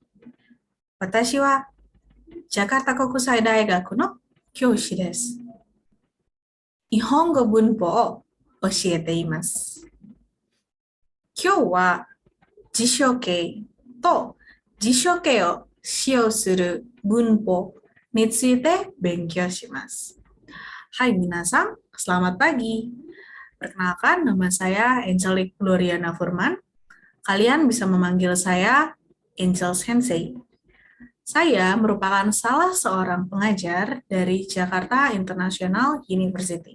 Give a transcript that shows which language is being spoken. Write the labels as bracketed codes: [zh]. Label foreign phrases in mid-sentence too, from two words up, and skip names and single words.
[ja] 私はジャカルタ国際大学の教師です。日本語文法を教えています。今日は辞書形と辞書形を使用する文法について勉強します。 [id] Hai minasang, selamat pagi. Perkenalkan, nama saya Angelic Gloriana Furman. Kalian bisa memanggil saya Angel Sensei. Saya merupakan salah seorang pengajar dari Jakarta International University.